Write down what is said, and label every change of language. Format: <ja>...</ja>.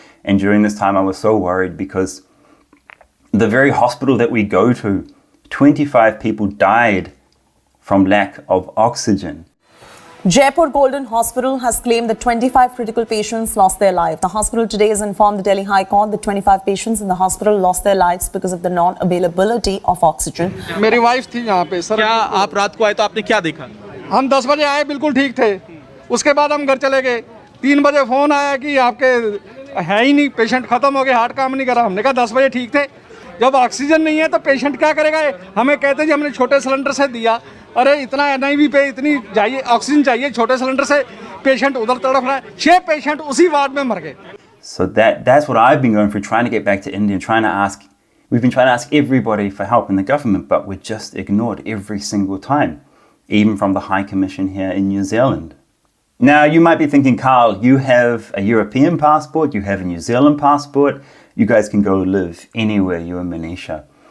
<en>And during this time, I was so worried because the very hospital that we go to, 25 people died from lack of oxygen. Jaipur Golden Hospital has claimed that 25 critical patients lost their life. The hospital today has informed the Delhi High Court that 25 patients in the hospital lost their lives because of the non-availability of oxygen.</en> <hi>मेरी wife थी यहाँ पे sir. क्या आप रात को आए तो आपने क्या देखा? हम 10 बजे आए, बिल्कुल ठीक थे। उसके बाद हम घर चले गए। 3 बजे फ़ोन आया कि आपके है ही नहीं, पेशेंट ख़त्म हो गए, हार्ट काम नहीं कर रहा। हमने कहा 10 बजे ठीक थे। जब ऑक्सीजन नहीं है तो पेशेंट क्या करेगा? हमें कहते जी हमने छोटे सिलेंडर से दिया। अरे इतना NIV पे इतनी चाहिए, ऑक्सीजन चाहिए, छोटे सिलेंडर से पेशेंट उधर तड़फ रहा है। 6 पेशेंट उसी वार्ड में मर गए।</hi> <en>So that's what I've been going through, trying to get back to India, we've been trying to ask everybody for help in the government, but we're just ignored every single time, even from the High Commission here in New Zealand. Now, you might be thinking, Karl, you have a European passport, you have a New Zealand passport, you guys can go live anywhere, you and Manisha.</en>